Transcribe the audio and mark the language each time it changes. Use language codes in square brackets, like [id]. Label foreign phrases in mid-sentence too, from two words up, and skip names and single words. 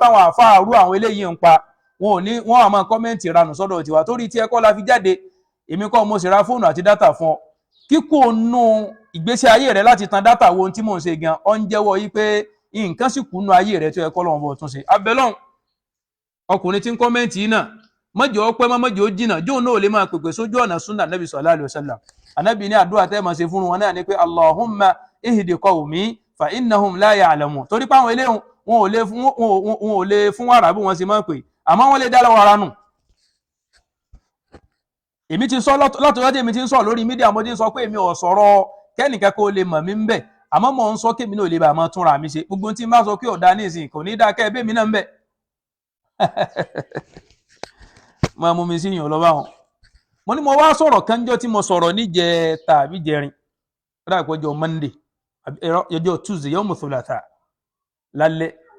[yo] táwọn àfáà rú àwọn eléyìí ń pa wọ́n àmọ́ kọ́mẹ́ǹtì ranù sọ́dọ̀ tiwa torí tí ẹ̀kọ́ la fi jáde èmi kọ́ mo sì ra fóònù àti dátà fún ọ kíkó nù ìgbésí ayé rẹ láti tan dátà wo ohun tí mò ń ṣe gan ọ ń jẹ́wọ́ yí pé nǹkan sì kú nù ayé rẹ tó ẹ̀kọ́ lọ́wọ́ bọ̀ tún ṣe abẹ́lọ́hùn ọkùnrin tí ń kọ́mẹ́ǹtì yìí náà mọ́jọ́ ọpẹ́ mọ́jọ́ jìnà jóun náà lè máa pèpè sójú ọ̀nà súnà [ar] نبي صلى الله عليه وسلم [yo] anábì ní àdúrà tẹ́ máa ṣe fún wọn náà ni pé [ar] اللهم اهد قومي فإنهم لا يعلمون [yo] torí pé àwọn eléhùn wọn ò lè fún wàrà bí wọ́n ṣe máa pè àmọ́ wọ́n lè dá lọ́wọ́ ara nù èmi ti sọ látọ̀jọ́ èmi ti ń sọ lórí mídíà mo ti ń sọ pé èmi ò sọ̀rọ̀ kẹ́nìkan kó lè mọ̀ mí ń bẹ̀ àmọ́ mò ń sọ kémi náà lè bá máa túnra mi ṣe gbogbo tí n bá sọ pé ọ̀dà ní ìsìn kò ní dá kẹ́ ẹbí mi náà ń bẹ̀ máa mú mi sí ìyàn lọ́wọ́ àwọn mo ní mo wá sọ̀rọ̀ kánjọ́ tí mo sọ̀rọ̀ níjẹta àbí jẹrin rárá ìpọ́jọ́ Monday ọjọ́ Tuesday [ar] يوم الثلاثاء [yo] lálẹ́